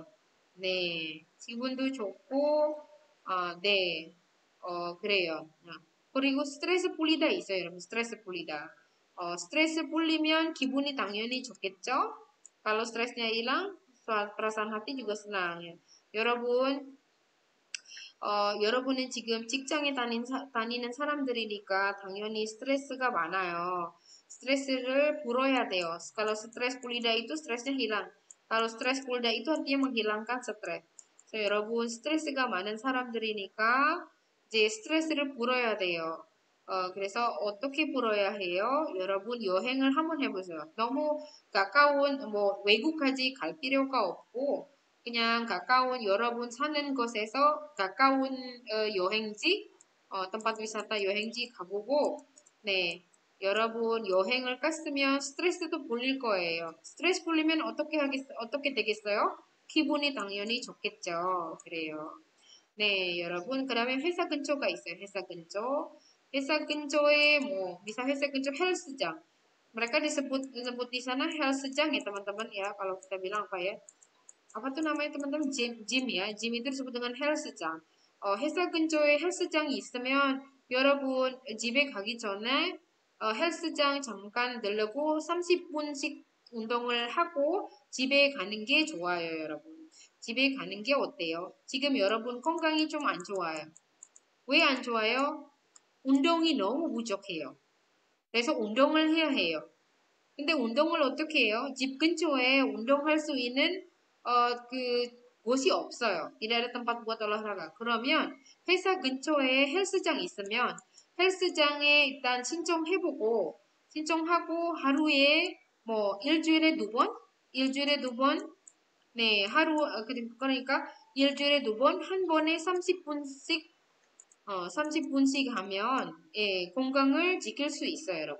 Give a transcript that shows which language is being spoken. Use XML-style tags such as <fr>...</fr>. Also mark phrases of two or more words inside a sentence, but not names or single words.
<ko>네, 기분도 좋고, 네, 그래요. 그리고 스트레스 풀리다 있어요, 여러분. 스트레스 풀리다. 스트레스 풀리면 기분이 당연히 좋겠죠?</ko> <id>Kalau stresnya hilang, perasaan hati juga senang. Ya.</id> <ko>여러분은 지금 직장에 다니는 사람들이니까 당연히 스트레스가 많아요. 스트레스를 풀어야 돼요.</ko> <id>Kalau</id> <ko>스트레스 풀리다</ko> <id>itu stresnya hilang. Kalau</id> <ko>스트레스 풀리다</ko> <id>itu artinya menghilangkan stres.</id> <ko>여러분 스트레스가 많은 사람들이니까 이제 스트레스를 풀어야 돼요. 그래서 어떻게 풀어야 해요? 여러분 여행을 한번 해보세요. 너무 가까운 외국까지 갈 필요가 없고 그냥 가까운 여러분 사는 곳에서 가까운 여행지,</ko> <id>tempat wisata</id> <ko>여행지 가보고, 네, 여러분 여행을 갔으면 스트레스도 풀릴 거예요. 스트레스 풀리면 어떻게 되겠어요? 기분이 당연히 좋겠죠. 그래요. 네, 여러분. 그다음에 회사 근처가 있어요. 회사 근처. 회사 근처에 bisa 회사 근처 헬스장. Mereka disebut di sana 헬스장 ya teman-teman ya. Kalau kita bilang apa ya? apa tuh namanya teman-teman gym ya. gym itu disebut dengan 헬스장. 회사 근처에 헬스장이 있으면 여러분 집에 가기 전에 헬스장 잠깐 들르고 30분씩 운동을 하고 집에 가는 게 좋아요, 여러분. 집에 가는 게 어때요? 지금 여러분 건강이 좀 안 좋아요. 왜 안 좋아요? 운동이 너무 부족해요. 그래서 운동을 해야 해요. 근데 운동을 어떻게 해요? 집 근처에 운동할 수 있는 곳이 없어요.</ko> <id>Tidak ada tempat buat olahraga.</id> <ko>그러면 회사 근처에 헬스장 있으면 헬스장에 일단 신청하고 하루에 일주일에 두 번, 네, 그러니까 일주일에 두 번, 한 번에 30분씩 하면 건강을 지킬 수 있어요, 여러분.</ko>